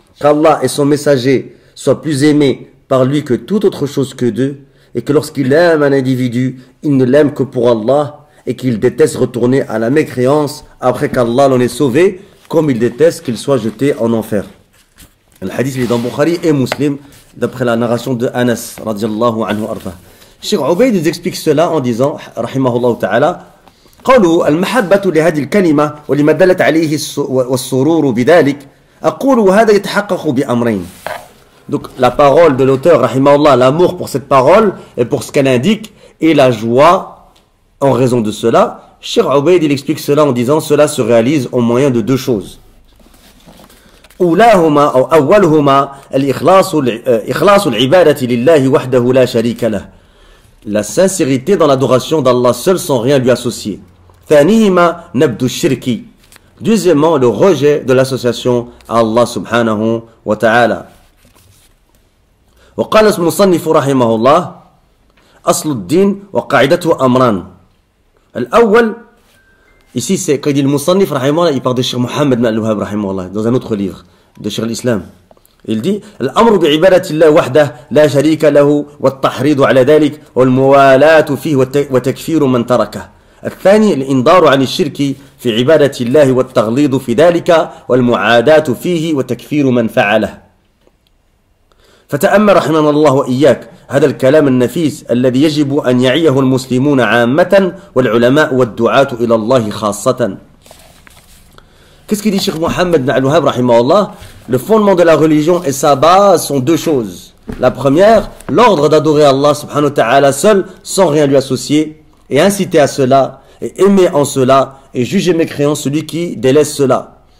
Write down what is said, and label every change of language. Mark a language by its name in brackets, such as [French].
[French] Qu'Allah et son messager soient plus aimés par lui que toute autre chose que d'eux, et que lorsqu'il aime un individu, il ne l'aime que pour Allah, et qu'il déteste retourner à la mécréance après qu'Allah l'en ait sauvé, comme il déteste qu'il soit jeté en enfer. Le hadith est dans Bukhari et Muslim, d'après la narration de Anas, radiallahu anhu arda. Cheikh Ubayd nous explique cela en disant, [Arabic] rahimahullah ta'ala, قالوا المحبة لهذه الكلمة ولما دلت عليه والسرور بذلك أقول وهذا يتحقق بأمرين. [French] Donc la parole de l'auteur, rahimahullah, l'amour pour cette parole et pour ce qu'elle indique et la joie en raison de cela. Cheikh Ubayd il explique cela en disant cela se réalise au moyen de deux choses. [Arabic] أولاهما أو أولهما إخلاص العبادة لله وحده لا شريك له. [French] La sincérité dans l'adoration d'Allah seul sans rien lui associer. [Arabic] ثانيهما نبذ الشرك. [French] Deuxièmement, le rejet de l'association à Allah subhanahu wa ta'ala. [Arabic] وقال المصنف رحمه الله أصل الدين وقاعدته أمران. الأول, [French] ici c'est quand il dit le Musannif رحمه الله, il parle de Cheikh Mohammed bin Al-Wahhab رحمه الله dans un autre livre de Cheikh l'Islam. Il dit [Arabic] الأمر بعبادة الله وحده لا شريك له والتحريض على ذلك والموالاة فيه وتكفير من تركه. الثاني الإنذار عن الشرك في عبادة الله والتغليظ في ذلك والمعاداة فيه وتكفير من فعله. فتأمل رحمنا الله وإياك هذا الكلام النفيس الذي يجب أن يعيه المسلمون عامة والعلماء والدعاة إلى الله خاصة. [French] Qu'est-ce qu'il dit Cheikh Mohammed bin Al-Wahhab rahimahullah? Le fondement de la religion et sa base sont deux choses. La première, l'ordre d'adorer Allah subhanahu wa ta'ala seul, sans rien lui associer, et inciter à cela, et aimer en cela, et juger mécréant celui qui délaisse cela.